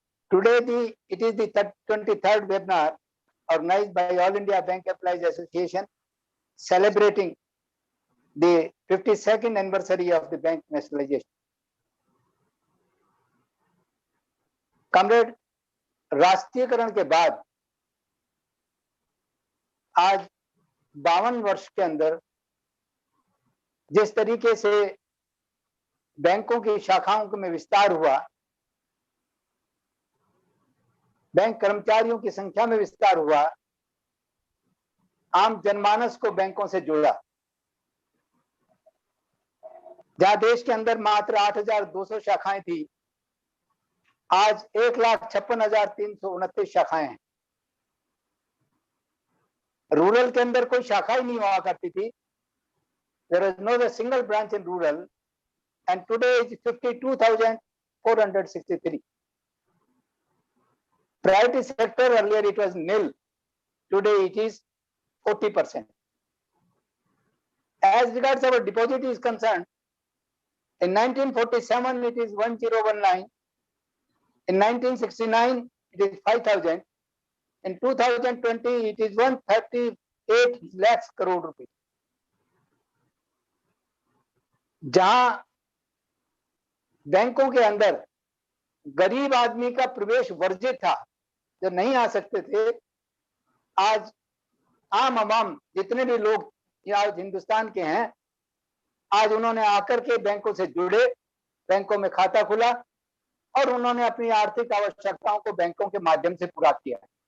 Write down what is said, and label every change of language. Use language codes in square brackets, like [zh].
[en] Today, it is the 23rd webinar organized by All India Bank Employees Association, celebrating the 52nd anniversary of the bank nationalization. [hi] Comrade, राष्ट्रीयकरण के बाद आज 52 वर्ष के अंदर जिस तरीके से बैंकों की शाखाओं में विस्तार हुआ, बैंक कर्मचारियों की संख्या में विस्तार हुआ, आम जनमानस को बैंकों से जोड़ा। जहां देश के अंदर मात्र 8,200 शाखाएं थी, आज 1,56,329 शाखाएं हैं। रूरल के अंदर कोई शाखा ही नहीं हुआ करती थी। [en] There is no single branch in rural, and today is 52,463. Private sector, earlier it was nil, today it is 40%. As regards our deposit is concerned, in 1947 it is 1019, in 1969 it is 5,000, in 2020 it is 138 lakhs crore rupees. [hi] जहां बैंकों के अंदर गरीब आदमी का प्रवेश वर्जित था, जो नहीं आ सकते थे, आज आम आवाम जितने भी लोग आज हिंदुस्तान के हैं, आज उन्होंने आकर के बैंकों से जुड़े, बैंकों में खाता खुला और उन्होंने अपनी आर्थिक आवश्यकताओं को बैंकों के माध्यम से पूरा किया।